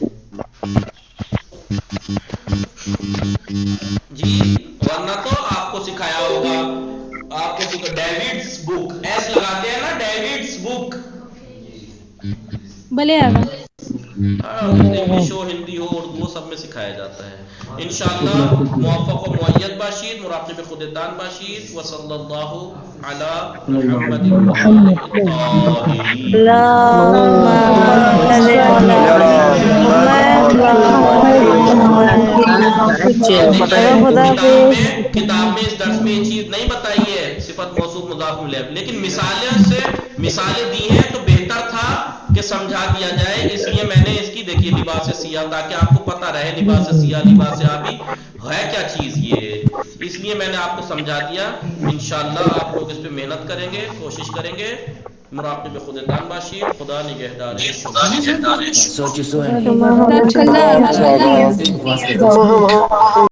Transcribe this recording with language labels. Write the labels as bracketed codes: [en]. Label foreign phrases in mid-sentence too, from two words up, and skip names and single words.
[ur] جی ورنہ تو آپ کو سکھایا ہوگا. آپ کو ڈیوڈس بک ایس لگاتے ہیں نا، ڈیوڈس بک. [fa] بھلے آگا. [ur] انگلش ہو، ہندی ہو، اردو ہو، سب میں سکھایا جاتا ہے. [fa] انشاءاللہ موفق و مؤید باشید، مراقب خودتان باشید. [ar] وصلی اللہ علی محمد وآلہ الطاہرین. اللهم صل على [ur] کتاب میں اس درس میں یہ چیز نہیں بتائی ہے، صفت موصوف مضاف الیہ، لیکن مثالیں دی ہیں تو بہتر تھا کہ سمجھا دیا جائے. اس لیے میں نے اس کی دیکھیے [fa] لباس سیاہ، [ur] تاکہ آپ کو پتہ رہے [fa] لباس سیاہ، لباس آبی [ur] ہے کیا چیز. یہ اس لیے میں نے آپ کو سمجھا دیا. انشاءاللہ آپ لوگ اس پہ محنت کریں گے، کوشش کریں گے. [fa] مراقب خودتان باشید. خدا نگہدار. شما